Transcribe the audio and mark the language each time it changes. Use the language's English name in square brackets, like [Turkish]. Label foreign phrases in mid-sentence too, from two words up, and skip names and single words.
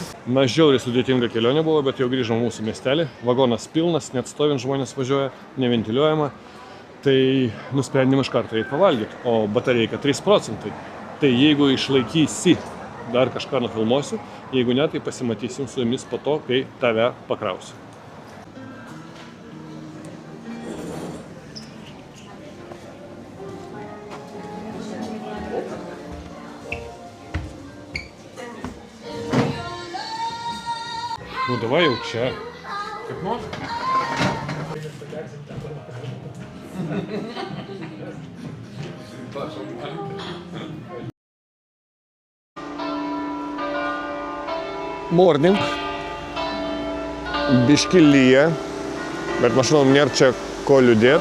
[Lithuanian] Na, žiauriai sudėtinga kelionė buvo, bet jau grįžom mūsų miestelį. Vagonas pilnas, net stovint žmonės važiuoja, neventiliuojama. Tai nusprendėm iš karto eiti pavalgyti, o batareika 3%. Tai jeigu išlaikysi, dar kažką nufilmuosiu, jeigu ne, tai pasimatysim su jumis po to, kai tave pakrausiu. [Russian] Ну давай [Lithuanian] jau čia. Kaip nori? Morning. Biški lyja, bet mašinom nėra čia ko liūdėt.